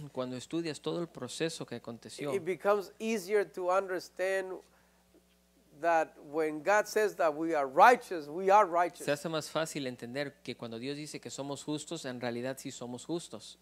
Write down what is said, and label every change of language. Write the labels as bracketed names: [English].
[Spanish] Cuando estudias todo el proceso que aconteció, [English] it becomes easier to understand that when God says that we are righteous, we are righteous. [Spanish] se hace más fácil entender que cuando Dios dice que somos justos, en realidad sí somos justos.